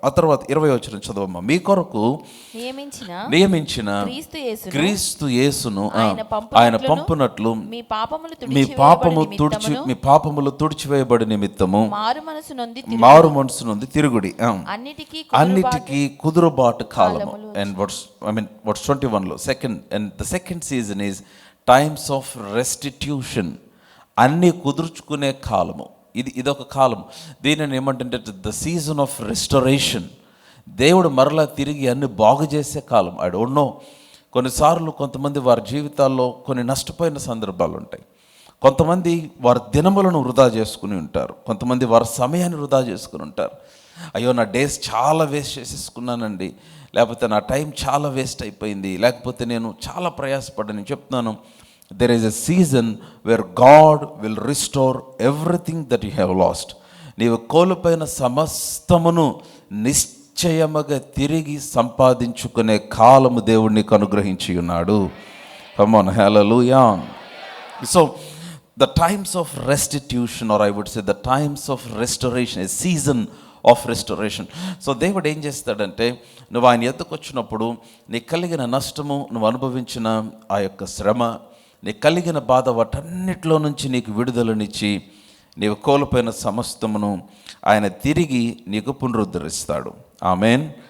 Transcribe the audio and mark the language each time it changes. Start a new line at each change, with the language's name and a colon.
Telugu: ఆ తర్వాత 20వ వచనం చదవమ్మా. మీ కొరకు నియమించిన క్రీస్తు యేసును ఆయన పంపునట్లు మీ పాపములు తుడిచివేయబడి నిమిత్తము మారు మనసు నొంది తిరుగుడి. అన్నిటికీ కుదురుబాటు కాలము.
English: And verse 21లో the second season is times of restitution.
Telugu: అన్నీ కుదుర్చుకునే కాలము. ఇదొక కాలం. దీనిని ఏమంటుంటే
English: The season of restoration.
Telugu: దేవుడు మరలా తిరిగి అన్ని బాగు చేసే కాలం.
English: I don't know,
Telugu: కొన్నిసార్లు కొంతమంది వారి జీవితాల్లో కొన్ని నష్టపోయిన సందర్భాలు ఉంటాయి. కొంతమంది వారి దినములను వృధా చేసుకుని ఉంటారు, కొంతమంది వారి సమయాన్ని వృధా చేసుకుని ఉంటారు. అయ్యో నా డేస్ చాలా వేస్ట్ చేసేసుకున్నానండి, లేకపోతే నా టైం చాలా వేస్ట్ అయిపోయింది, లేకపోతే నేను చాలా ప్రయాసపడ్డాను. చెప్తున్నాను,
English: there is a season where God will restore everything that you have lost.
Telugu: నీవు కోల్పోయిన సమస్తమును నిశ్చయముగా తిరిగి సంపాదించుకునే కాలము దేవుడు నీకు అనుగ్రహించి ఉన్నాడు.
English: Come on, hallelujah. So the times of restitution, or I would say the times of restoration, a season of restoration.
Telugu: So దేవుడు ఏం చేస్తాడంటే, నువ్వు ఆయన ఎద్దుకు వచ్చినప్పుడు నీకు కలిగిన నష్టము, నువ్వు అనుభవించిన ఆ యొక్క శ్రమ, నీకు కలిగిన బాధ, వాటన్నిటిలో నుంచి నీకు విడుదలనిచ్చి నీవు కోల్పోయిన సమస్తమును ఆయన తిరిగి నీకు పునరుద్ధరిస్తాడు. ఆమేన్.